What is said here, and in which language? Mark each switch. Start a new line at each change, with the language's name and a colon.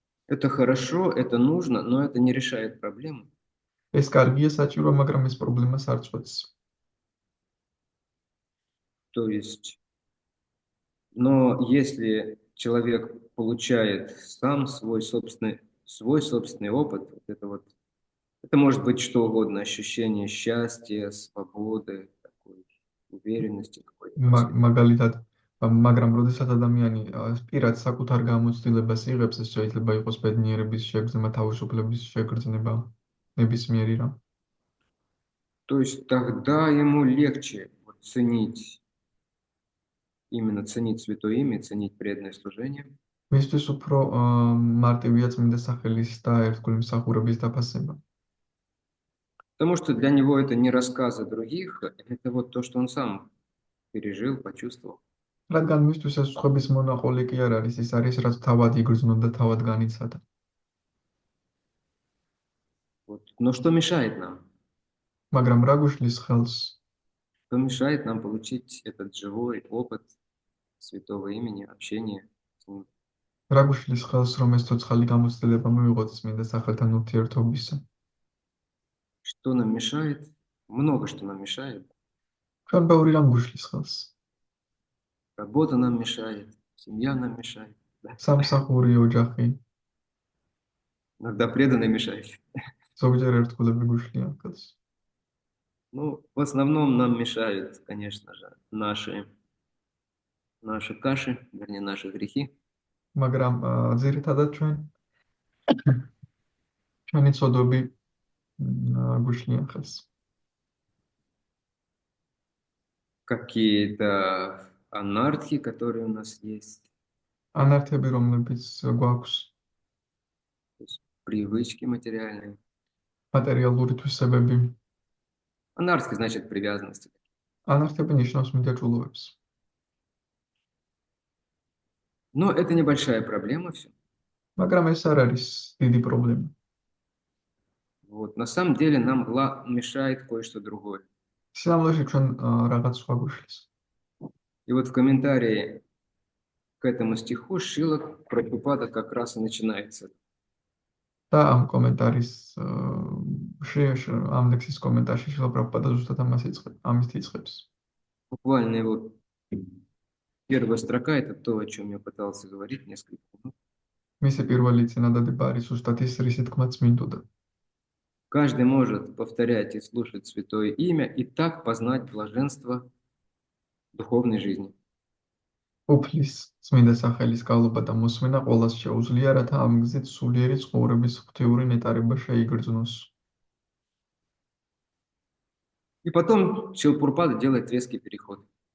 Russian: это хорошо, это нужно, но это не решает проблему.
Georgian: ეს კარგია, საჭირო, მაგრამ ეს პრობლემას არ წვეთს.
Russian: То есть, но если человек получает сам свой собственный опыт, это может быть что угодно, ощущение счастья, свободы, такой уверенности какой-то.
Georgian: მაგალითად, მაგრამ როდესაც ადამიანი პირად საკუთარ გამოცდილებას იღებს, ეს შეიძლება იყოს ბედნიერების შეგრძნება, თავისუფლების შეგრძნება, ნებისმიერი რამ.
Russian: То есть тогда ему легче ценить именно ценить святое имя, ценить преданное служение.
Georgian: მისთვის უფრო მარტივია წმინდა სახელის და ერთგული მსახურების დაფასება.
Russian: Потому что для него это не рассказы других, это вот то, что он сам пережил, почувствовал.
Georgian: რადგან მისთვის ეს სხვების მონაყოლი კი არ არის, ის არის რაც თავად იგრძნო და თავად განიცადა.
Russian: Вот. Но что мешает нам?
Georgian: მაგრამ რა გვიშლის ხელს?
Russian: Что мешает нам получить этот живой опыт святого имени, общения с ним?
Georgian: რა გვიშლის ხელს, რომ ეს ცოცხალი გამოცდილება მივიღოთ წმინდა სახელთან ურთიერთობისა?
Russian: Что нам мешает? Много что нам мешает.
Georgian: ჩვენ ბევრი რამ გვიშლის ხელს.
Russian: Работа нам мешает, семья нам мешает. Да?
Georgian: სამსახური, ოჯახი,
Russian: Иногда преданные мешают.
Georgian: ზოგჯერ ერთგულები გვიშლიან ხელს.
Russian: Ну, в основном нам мешают, конечно же, наши каши, вернее, наши грехи.
Georgian: მაგრამ ძირითადად ჩვენი ცოდვები გვიშლიან ხელს.
Russian: Какие-то анархии, которые у нас есть,
Georgian: ანართები, რომლებიც გვაქვს,
Russian: то есть привычки материальные.
Georgian: მატერიალური თვისებები.
Russian: Анархия значит привязанности.
Georgian: ანართები ნიშნავს მიდაჭულობებს.
Russian: Но это небольшая проблема все.
Georgian: მაგრამ ეს არ არის დიდი პრობლემა.
Russian: Вот. На самом деле нам мешает кое-что другое.
Georgian: სიამოვნებაში ჩვენ რაღაც სხვა გვიშლის.
Russian: И вот в комментарии к этому стиху Шрила Прабхупада как раз и начинается.
Georgian: და ამ კომენტარის ამ ლექსის კომენტარში შილა პრაბჰუპადა ზუსტად ამით იწყებს.
Russian: Буквально его первая строка — это то, о чем я пытался говорить несколько минут.
Georgian: მისი პირველი წინადადება არის ზუსტად ის, რისი თქმაც მინდოდა.
Russian: Каждый может повторять и слушать святое имя и так познать блаженство духовной жизни.
Georgian: უფლის წმინდა სახელის გავლობა და მოსმენა ყველას შეუძლია, რათა ამ გზით სულიერი ცხოვრების ღვთიური ნეტარება შეიგრძნოს.
Russian: И потом Шрила Прабхупада делает резкий переход.